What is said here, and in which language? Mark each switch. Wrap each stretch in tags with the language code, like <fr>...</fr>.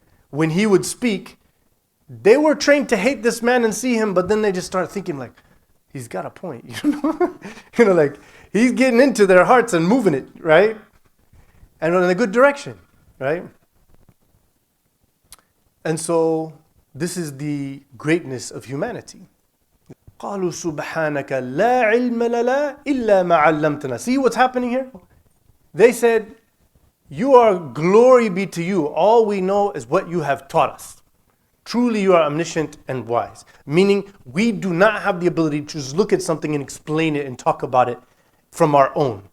<en>When he would speak, they were trained to hate this man and see him, but then they just start thinking like, he's got a point, like he's getting into their hearts and moving it, right? And in a good direction, right? And so this is the greatness of humanity.</en> <ar>قالوا سبحانك لا علم لنا إلا ما علمتنا.</ar> <en>See what's happening here? They said, glory be to you. All we know is what you have taught us. Truly you are omniscient and wise. Meaning we do not have the ability to just look at something and explain it and talk about it from our own.</en>